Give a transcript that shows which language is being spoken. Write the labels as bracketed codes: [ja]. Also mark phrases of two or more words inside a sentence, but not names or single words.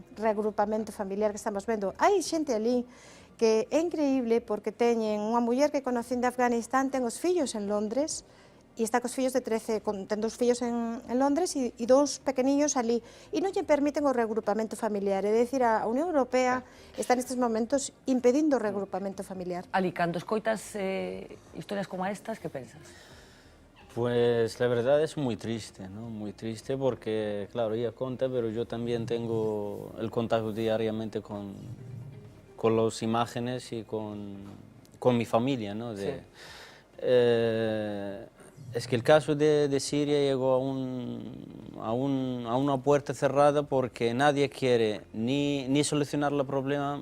[gl] Reagrupamento familiar que estamos vendo. Hai xente ali que é increíble porque teñen unha muller que conocen de Afganistán, ten os fillos en Londres, e está cos fillos de 13, ten 2 fillos en Londres e 2 pequeniños ali, e non lle permiten o reagrupamento familiar, é dicir, a Unión Europea está nestes momentos impedindo o reagrupamento familiar. Ali, cando escoitas historias como estas, que pensas? [es] Pues la verdad es muy triste, ¿no? Muy triste porque, claro, ella cuenta, pero yo también tengo el contacto diariamente con las imágenes y con mi familia, ¿no? Es que el caso de Siria llegó a una puerta cerrada porque nadie quiere ni solucionar el problema.